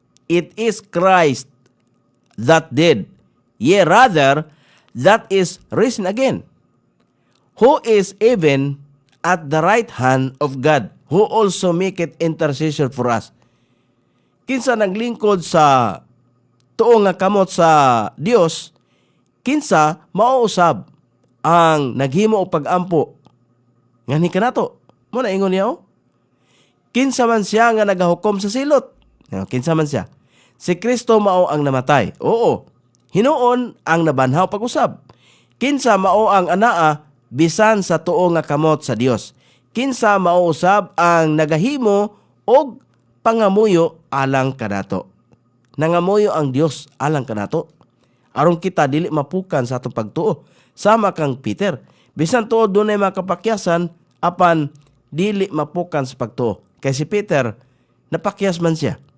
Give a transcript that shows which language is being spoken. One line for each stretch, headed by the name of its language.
English: It is Christ that did, yea rather, that is risen again, who is even at the right hand of God, who also maketh intercession for us.
Cebuano: Kinsa naglingkod sa tuo nga kamot sa Dios, kinsa mauusab ang naghimo og pag-ampo ngani kanato. Mo na ingon niya, kinsa man siya nga nagahukom sa silot. Kinsa man siya. Si Kristo mao ang namatay. Oo. Hinuon ang nabanhaw pag-usab. Kinsa mao ang anaa bisan sa tuo nga kamot sa Dios. Kinsa mao usab ang nagahimo og pangamuyo alang kanato. Nangamuyo ang Dios alang kanato. Aron kita dili mapukan sa atong pagtuo. Sama kang Peter. Bisan tuod dunay makapakyasan apan dili mapukan sa pagtuo. Kay si Peter, napakyas man siya.